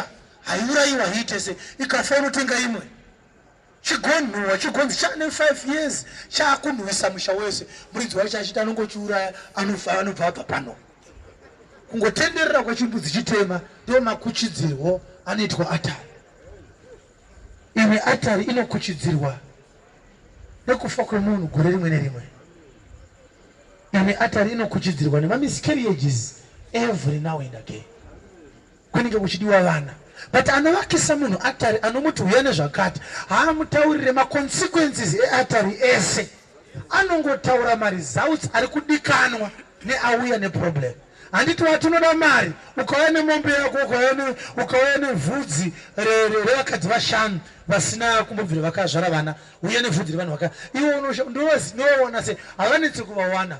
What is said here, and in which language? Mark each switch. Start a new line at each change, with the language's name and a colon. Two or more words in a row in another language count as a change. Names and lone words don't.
Shona: Haiurayiwa hiitese ikafa unotenga imwe. Chigonhuwa chigonzi chane 5 years chakunhwisa musha wese. Muridzi wacho achiti anongochiuraya anobva apa pano. Kungotenderera kwachimbudzi chitema ndiwo makuchidzirwo anoitwa atari. Imwe atari inokuchidzirwa nekufa kwemunhu gore rimwe nerimwe. Imwe atari inokuchidzirwa nemamiscarriages
English: every now and again.
Shona: Kunenge kuchidiwa vana. But anovakisa munhu atari anomuti uya nezvakati haamutaurire maconsequences eatari ese. Anongotaura maresults ari kudikanwa neauya neproblem. Handiti watunoda mari ukauya nemombe yako ukauya nevhudzi revakadzi vashanu vasina kumbobvira vakazvara vana uye nevhudzi revanhu vaka iwo ndinoona se havanetsi kuvawana.